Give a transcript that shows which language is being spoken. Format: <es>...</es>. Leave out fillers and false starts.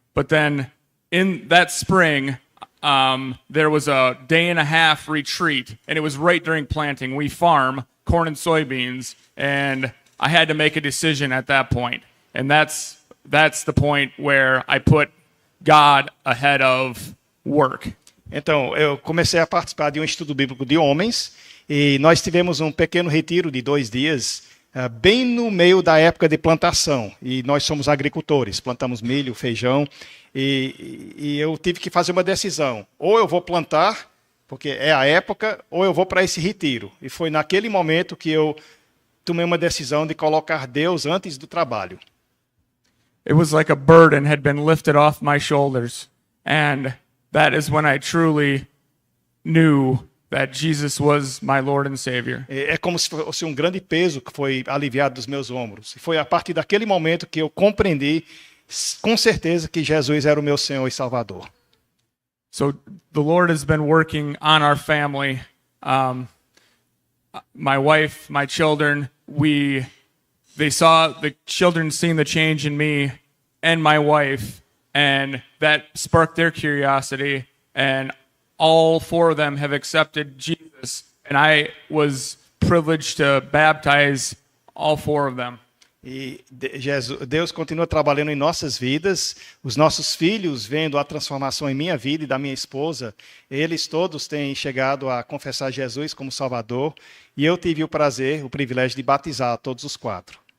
<en>But then in that spring, there was a day-and-a-half retreat, and it was right during planting. We farm corn and soybeans, and I had to make a decision at that point. And that's the point where I put God ahead of work.</en> <pt>Então, eu comecei a participar de um estudo bíblico de homens, e nós tivemos um pequeno retiro de 2 dias, bem no meio da época de plantação. E nós somos agricultores, plantamos milho, feijão, e eu tive que fazer uma decisão. Ou eu vou plantar, porque é a época, ou eu vou para esse retiro. E foi naquele momento que eu tomei uma decisão de colocar Deus antes do trabalho.</pt> <en>It was like a burden had been lifted off my shoulders. And that is when I truly knew that Jesus was my Lord and Savior.</en> <pt>É como se fosse um grande peso que foi aliviado dos meus ombros. E foi a partir daquele momento que eu compreendi com certeza que Jesus era o meu Senhor e Salvador.</pt> <en>So the Lord has been working on our family. My wife, my children, they saw the children seeing the change in me and my wife, and that sparked their curiosity, and all 4 of them have accepted Jesus, and I was privileged to baptize all 4 of them.</en> <pt>E Deus continua trabalhando em nossas vidas, os nossos filhos vendo a transformação em minha vida e da minha esposa, eles todos têm chegado a confessar Jesus como Salvador, e eu tive o prazer, o privilégio de batizar todos os 4.</pt>